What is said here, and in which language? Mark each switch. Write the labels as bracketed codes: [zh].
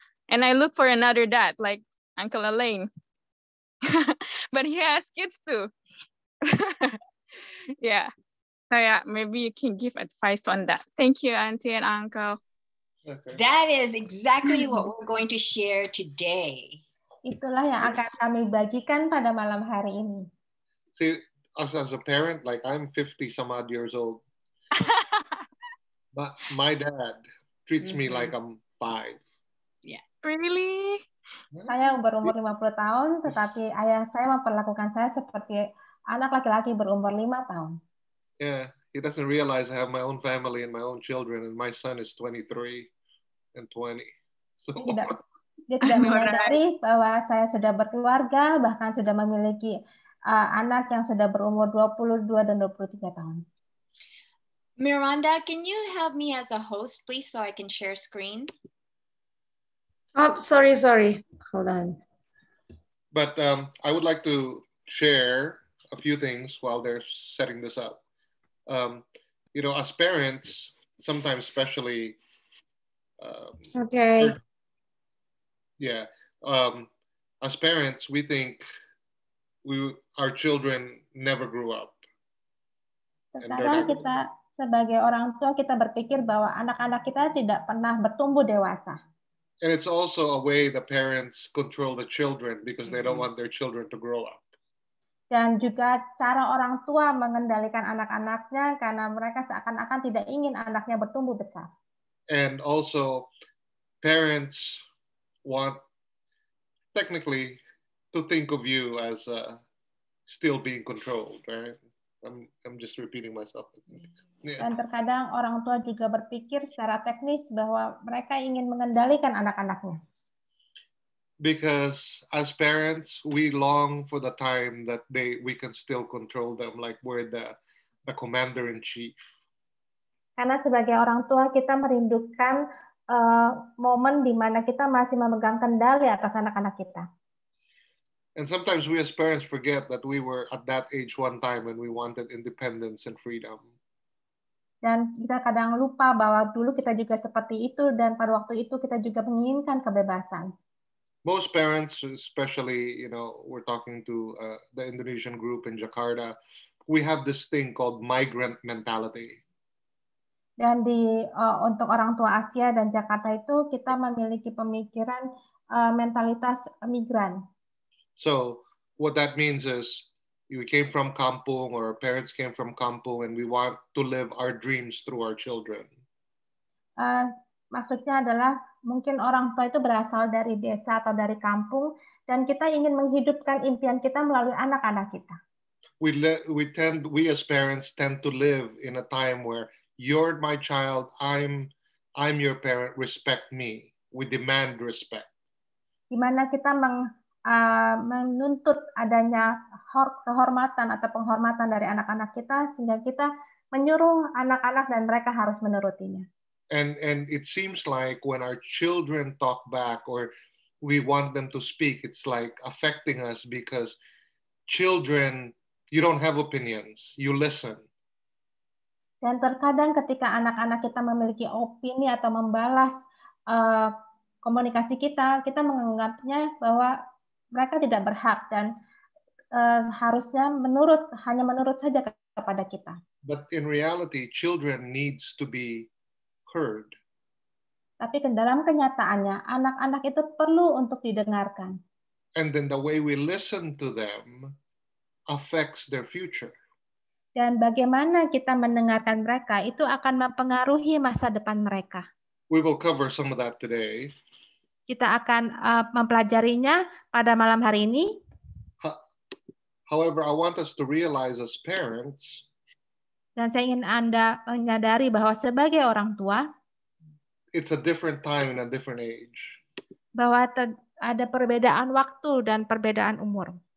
[en] And I look for another dad like Uncle Elaine, but he has kids too. Yeah. So yeah, maybe you can give advice on that. Thank you, Auntie and Uncle. Okay. That is exactly what we're going to share today. [id] Itulah yang akan kami bagikan pada malam hari ini. [en] See, us as a parent, like I'm 50 some odd years old. But my dad treats me like I'm 5. Yeah. Really? [id] Saya berumur 50 tahun, tetapi ayah saya memperlakukan saya seperti anak laki-laki berumur 5 tahun. [en] Yeah, he doesn't realize I have my own family and my own children, and my son is 23 and 20. So [id] Dia tidak menyadari bahwa saya sudah berkeluarga, bahkan sudah memiliki anak yang sudah berumur 22 dan 23 tahun. [en] Miranda, can you help me as a host, please, so I can share screen? Oh, sorry. Hold on. But I would like to share a few things while they're setting this up. You know, as parents, sometimes especially, Okay. yeah, as parents, we think our children never grew up. [id] Terkadang kita sebagai orang tua kita berpikir bahwa anak-anak kita tidak pernah bertumbuh dewasa. [en] And it's also a way the parents control the children because they don't want their children to grow up. [id] Dan juga cara orang tua mengendalikan anak-anaknya karena mereka seakan-akan tidak ingin anaknya bertumbuh besar. [en] And also, parents want technically to think of you as still being controlled, right? I'm just repeating myself. Yeah. [id] Dan terkadang orang tua juga berpikir secara teknis bahwa mereka ingin mengendalikan anak-anaknya. [en] Because as parents, we long for the time that we can still control them, like we're the commander-in-chief. [id] Karena sebagai orang tua kita merindukan momen di mana kita masih memegang kendali atas anak-anak kita. [en] And sometimes we as parents forget that we were at that age one time when we wanted independence and freedom. [id] Dan kita kadang lupa bahwa dulu kita juga seperti itu dan pada waktu itu kita juga menginginkan kebebasan. [en] Most parents, especially, you know, we're talking to the Indonesian group in Jakarta, we have this thing called migrant mentality. [id] Dan untuk orang tua Asia dan Jakarta itu kita memiliki pemikiran mentalitas migran. [en] So what that means is we came from kampung, or our parents came from kampung, and we want to live our dreams through our children. [id] Maksudnya adalah mungkin orang tua itu berasal dari desa atau dari kampung dan kita ingin menghidupkan impian kita melalui anak-anak kita. [en] We as parents tend to live in a time where you're my child, I'm your parent, respect me. We demand respect. [id] Di mana kita menuntut adanya kehormatan atau penghormatan dari anak-anak kita sehingga kita menyuruh anak-anak dan mereka harus menurutinya. [en] And it seems like when our children talk back or we want them to speak, it's like affecting us because children, you don't have opinions, you listen. [id] Dan terkadang ketika anak-anak kita memiliki opini atau membalas komunikasi kita menganggapnya bahwa mereka tidak berhak dan harusnya hanya menurut saja kepada kita. [en] But in reality, children needs to be heard. [id] Tapi dalam kenyataannya, anak-anak itu perlu untuk didengarkan. [en] And then the way we listen to them affects their future. [id] Dan bagaimana kita mendengarkan mereka, itu akan mempengaruhi masa depan mereka. [en] We will cover some of that today. [id] Kita akan mempelajarinya pada malam hari ini. [en] However, I want us to realize as parents, [id] dan saya ingin Anda menyadari bahwa sebagai orang tua, [en] it's a different time and a different age. [id] Bahwa ada perbedaan waktu dan perbedaan umur.